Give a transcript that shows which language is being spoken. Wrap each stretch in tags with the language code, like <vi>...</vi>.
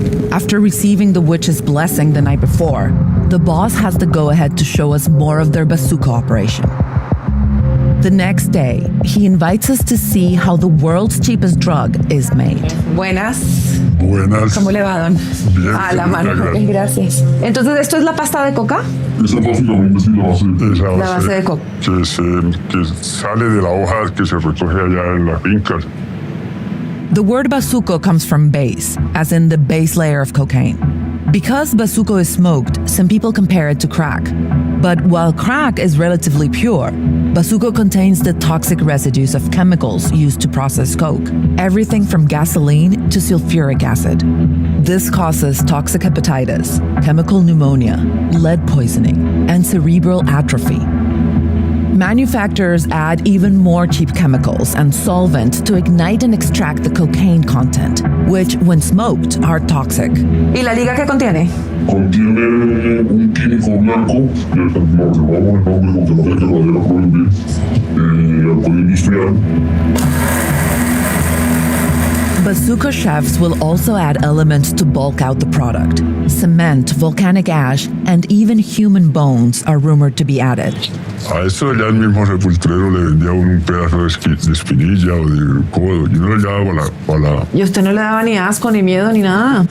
<en>After receiving the witch's blessing the night before, the boss has the go-ahead to show us more of their bazuco operation. The next day, he invites us to see how the world's cheapest drug is made.</en> <es>Buenas. Buenas. ¿Cómo le va, don? Bien, A la mano. gracias. Gracias. Entonces, ¿esto es la pasta de coca? Esa básicamente sí la base. Esa La base de coca. que sale de la hoja que se recoge allá en las fincas.</es> <en>The word bazuco comes from base, as in the base layer of cocaine. Because bazuco is smoked, some people compare it to crack. But while crack is relatively pure, bazuco contains the toxic residues of chemicals used to process coke, everything from gasoline to sulfuric acid. This causes toxic hepatitis, chemical pneumonia, lead poisoning, and cerebral atrophy. Manufacturers add even more cheap chemicals and solvent to ignite and extract the cocaine content, which, when smoked, are toxic.</en> <es>¿Y la liga qué contiene? Contiene un químico blanco, que no reservamos el nombre porque no sé que lo vayan a prohibir, alcohol industrial.</es> <en>Bazooka chefs will also add elements to bulk out the product. Cement, volcanic ash, and even human bones are rumored to be added.</en> <es>A eso ya el mismo sepulturero le vendía a uno un pedazo de espinilla o de codo. Yo no le llevaba para la... ¿Y usted no le daba ni asco, ni miedo, ni nada?</es>